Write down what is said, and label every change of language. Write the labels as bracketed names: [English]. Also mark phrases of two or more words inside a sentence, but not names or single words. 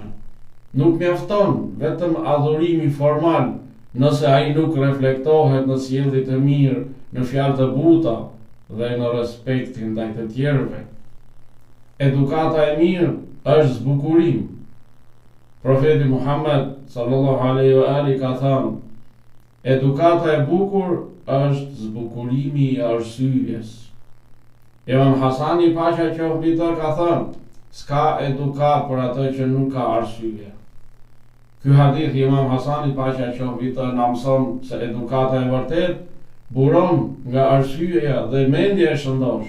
[Albanian] Nuk mjafton vetëm adhurimi formal nëse ai nuk reflektohet në sjellje të mirë, në fjalë të buta dhe në respektin ndaj të tjerëve. Edukata e mirë është zbukurim. Profeti Muhammad [Arabic] صلى الله عليه وآله [Albanian] ka thënë: edukata e bukur është zbukurimi i arsyes. Imam Hasani, paqja qoftë mbi të, ka thënë: s'ka edukat për atë që nuk ka arsye. Ky hadith i Imam Hasanit, paqja qoftë mbi të, na mëson se edukata e vërtet buron nga arsyeja dhe mendja e shëndosh.